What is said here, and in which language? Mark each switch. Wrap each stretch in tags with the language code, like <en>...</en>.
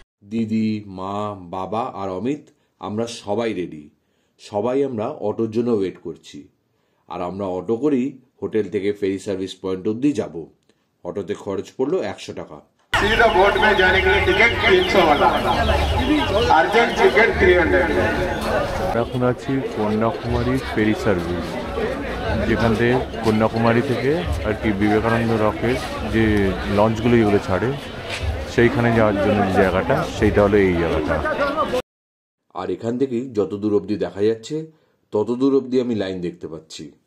<bn>দিদি, মা, বাবা আর অমিত, আমরা সবাই রেডি। সবাই আমরা অটোর জন্য ওয়েট করছি। আর আমরা অটো করেই হোটেল থেকে ফেরি সার্ভিস পয়েন্ট অবধি যাব। অটোতে খরচ পড়লো 100 টাকা।</bn> <hi>सीधा बोट में जाने के लिए टिकट 300 वाला, अर्जेंट टिकट 300।</hi> <bn>এখন আছি কন্যাকুমারী ফেরি সার্ভিস, যেখান থেকে কন্যাকুমারী থেকে আর কি বিবেকানন্দ রকের যে লঞ্চগুলো যেগুলো ছাড়ে সেইখানে যাওয়ার জন্য যে জায়গাটা, সেইটা হলো এই জায়গাটা। আর এখান থেকেই যত দূর অবধি দেখা যাচ্ছে তত দূর অবধি আমি লাইন দেখতে পাচ্ছি।</bn>